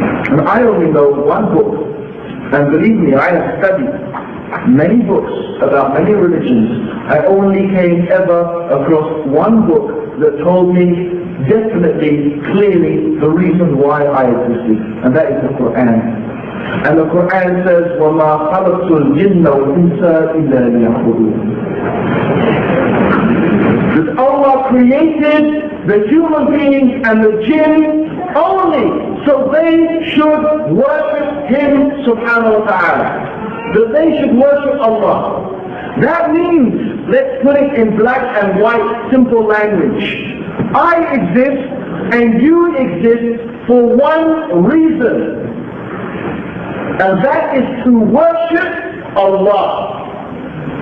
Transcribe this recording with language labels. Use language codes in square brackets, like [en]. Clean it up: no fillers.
[en] And I only know one book, and believe me, I have studied many books about many religions. I only came ever across one book that told me definitely, clearly, the reason why I existed, and that is the Quran. And the Quran says, [ar] وَمَا خَلَقْتُ الْجِنَّ وَالْإِنسَ إِلَّا لِيَعْبُدُونَ. [en] That Allah created the human beings and the jinn only so they should worship Him subhanahu wa ta'ala. That they should worship Allah. That means let's put it in black and white, simple language. I exist and you exist for one reason, and that is to worship Allah.